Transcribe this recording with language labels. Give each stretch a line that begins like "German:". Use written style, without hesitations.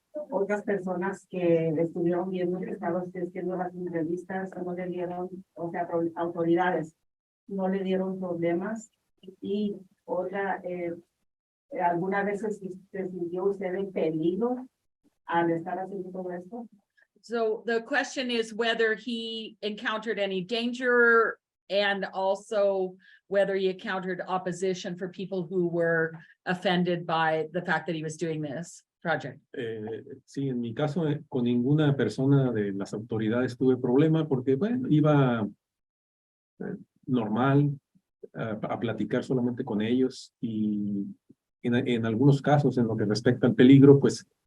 Spanish: Otras personas que estuvieron viendo que estaba usted haciendo las entrevistas no le dieron, o sea, autoridades no le dieron problemas. Y otra, ¿alguna vez se sintió usted en peligro al estar haciendo todo esto?
English: So the question is whether he encountered any danger, and also whether he encountered opposition for people who were offended by the fact that he was doing this project.
Spanish: Sí, en mi caso, con ninguna persona de las autoridades tuve problema porque, bueno, iba normal a platicar solamente con ellos, y en algunos casos, en lo que respecta al peligro, pues